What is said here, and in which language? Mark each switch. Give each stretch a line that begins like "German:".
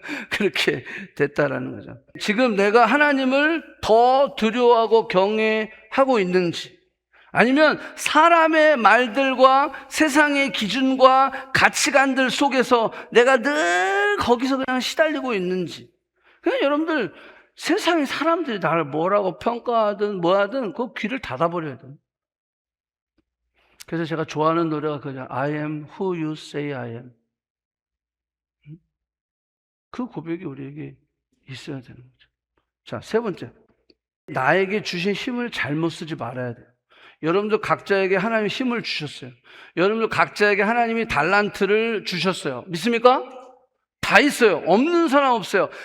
Korean: 그렇게 됐다라는 거죠. 지금 내가 하나님을 더 두려워하고 경외하고 있는지, 아니면 사람의 말들과 세상의 기준과 가치관들 속에서 내가 늘 거기서 그냥 시달리고 있는지. 그냥 여러분들, 세상의 사람들이 나를 뭐라고 평가하든 뭐하든 그 귀를 닫아버려야 돼요. 그래서 제가 좋아하는 노래가 그냥
English: I am who you say I am.
Korean: 그 고백이 우리에게 있어야 되는 거죠. 자, 세 번째. 나에게 주신 힘을 잘못 쓰지 말아야 돼요. 여러분들 각자에게 하나님이 힘을 주셨어요. 여러분들 각자에게 하나님이 달란트를 주셨어요. 믿습니까? 다 있어요. 없는 사람 없어요.